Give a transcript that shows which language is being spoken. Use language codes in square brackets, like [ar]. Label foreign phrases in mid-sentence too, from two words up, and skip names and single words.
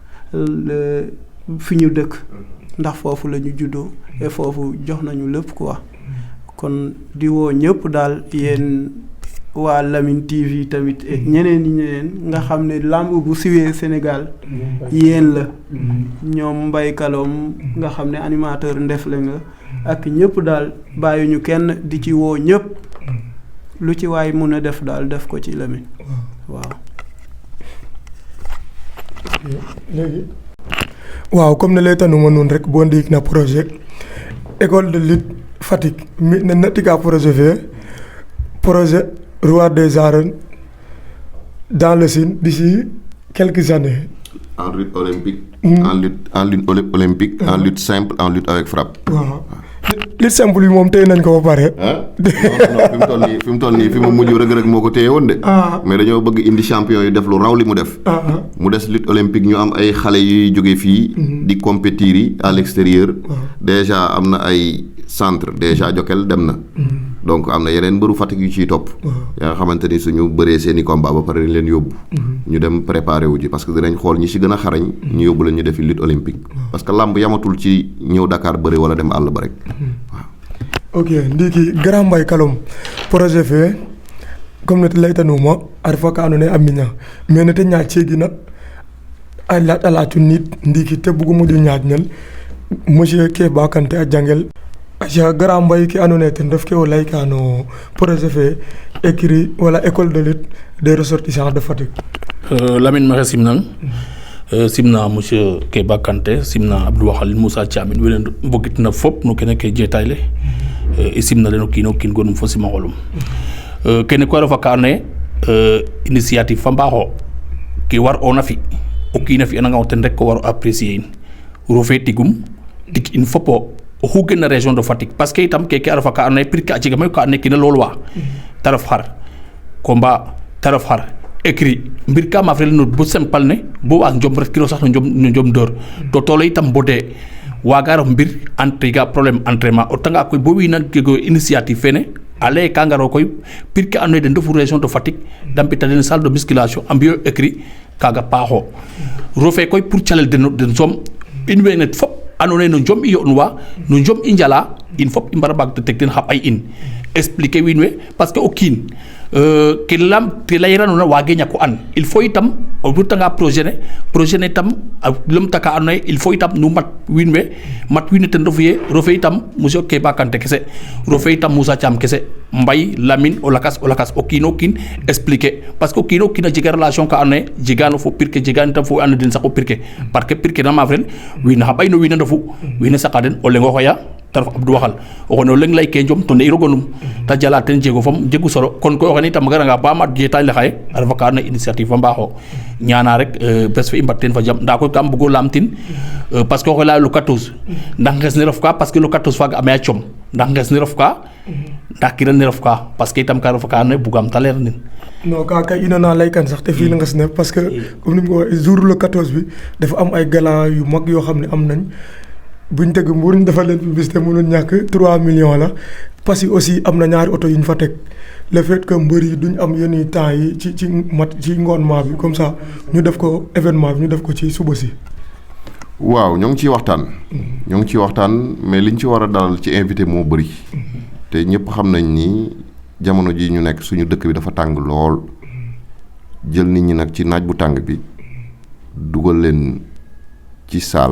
[wo] fi ñu dëkk ndax foofu la ñu juddoo et foofu jox nañu lépp quoi kon di woo ñëpp daal yéen waa Lamyn TV tamit ñeneen nga xam ne làmb bu siwee Sénégal yéen la ñoom Mbaye Kalom nga xam ne animateur Ndefleng nga ak ñëpp daal bàyyi ñu kenn di ci woo ñëpp lu ci waay mun a def daal def ko ci Lamyn waaw. léegi waaw comme ne lay tanuma noonu rek boo ndiik na [fr] projet école de lutte [wo] Fatick mi ne natika projet fe [fr] projet roi des arènes dans le Sine d'ici quelques années. En lutte olympique, en lutte olympique, en lutte simple, en lutte avec frappe. [wo] waaw [fr] lutte simple [wo] bi moom téye nañ ko ba pare. non fi mu toll nii fi mu mujj rek moo ko téye woon de. mais dañoo bëgg indi champion yi def lu raw li mu def. mu des [fr] lutte olympique [wo] ñu am ay xale yuy jóge fii. di compétir yi [fr] à l'extérieur. [wo] déjà am na ay centre déjà Jokal dem na. donc am na yeneen mbëru Fatick yu ciy topp. yaa nga xamante ni suñu bëree seen i combat ba pare dañ leen yóbbu. ñu dem préparer wu ji [fr] parce que [wo] dinañ xool ñi ci gën a xarañ. ñu yóbbu la ñu defi lutte olympique. [fr] parce que [wo] làmb yamatul ci ñëw Dakar bëri wala dem àll ba rek. waaw. [srr] ok ndiki Grand Mbaye Kalom projet fe comme nete laytanuma a refa ka andoona yee a miña mais nete ñaaƴ ceegina a lacu niid ndiki te bugu moƴo ñaaƴnel monsieur Kéba Kanté a jangel aca Grand Mbaye ke andoona yee ten ref ke o layka no projet fe écrit wala [fr] école de lutte des ressortissants de Fatick. [srr] Lamyn maxey simnang simna monsieur Kéba Kanté simna Abdou Waxal Moussa Thiamin wene mbogitna fop no kene ke jeetaay le i simna den o kiin o kiin gonum fo simanxolum kene koy a refa ka andoona yee initiative fa mbaaxo ke war oona fi o kiin a fi'ananga o ten rek ko war o apprécier in rofe tigum tig in fop oxu gen na [fr] région de Fatick parce que [srr] itam keke a refa ka andoona yee prix ka a jega mayu ka andoona yee kiina loolwa te ref xar combat te ref xar écrit mbir ka maaf rel no bo simple ne bo waag njom ret kilo sax no njom dóor to toolo itam bodee waaga ref mbir ga problème entraînement o tanga koy bo wiina jego initiative fene a leye ka ngaro koy pir ke andoona yee den ndefu [fr] région de Fatick [srr] da mbita den [fr] salle de musculation [srr] a mbiyo écrit kaaga paaxo rofe koy pour calel den soom in wene fop andoona yee no njom i yo'nuwa no njom i njala in fop i mbara mbaag teg ten xa ɓay in expliquer wiin we [fr] parce que [srr] o kiin ke layiranoona waage ñako an [fr] il faut [srr] itam o rutanga projet ne itam a lomta ka andoona yee [fr] il faut [srr] itam nu mat wiin we ten refu yee rofe itam monsieur Kéba Kanté kese rofe itam Moussa Thiam kese Mbaye Lamyn o lakas o kiin o kiin expliquer [fr] parce que [srr] o kiin o kiin a jega relation ka andoona yee jegaano fo pir ke jegaan itam fo ando den sax o pir ke [fr] parce que [srr] pir ke na maaf ren wiin xa ɓay no wiin a ndefu wiin a saqa den o leŋ o xoya te ref Abdou Waxal o xene o leŋ lay ke njom to ne'iro gonum te jala ten jego fam jegu solo kon koy o xene itam a garanga ba mat jeetaay le xaye a refa ka andoona yee initiative fa mbaaxo ñaana rek bes fe i mbat teen fa jam ndaa koy kam bugo laamtin [fr] parce que [srr] o xe leya le 14 ndax nges ne ref ka [fr] parce que [srr] le 14 faaga a maya com ndax nges ne ref ka ndax kiran ne ref ka [fr] parce que [srr] itam ka refa ka andoona yee bugaam te leer nin [wo] non kaa kay ino naa laykan sax te fii la nges ne [fr] parce que [wo] comme ni mu ko waxee [fr] jour le 14 [wo] bi dafa am ay gala yu mag yoo xam ne am nañ buñ tëgg mbuuruñ dafa leen publicité mënul ñàkk 3 millions la [fr] parce que aussi [wo] am na ñaari oto yu ñu fa teg [fr] le fait que [wo] mbër yi duñ am yenn temps yi ci ngoonnement bi [fr] comme ça [wo] ñu def ko événement bi ñu def ko ci suba si. waaw ñoo ngi ciy waxtaan. ñoo ngi ciy waxtaan mais liñ ci war a dalal ci invité moo bëri. te ñëpp xam nañ ni jamono ji ñu nekk suñu dëkk bi dafa tàng lool jël nit ñi nag ci naaj bu tàng bi dugal leen ci saal.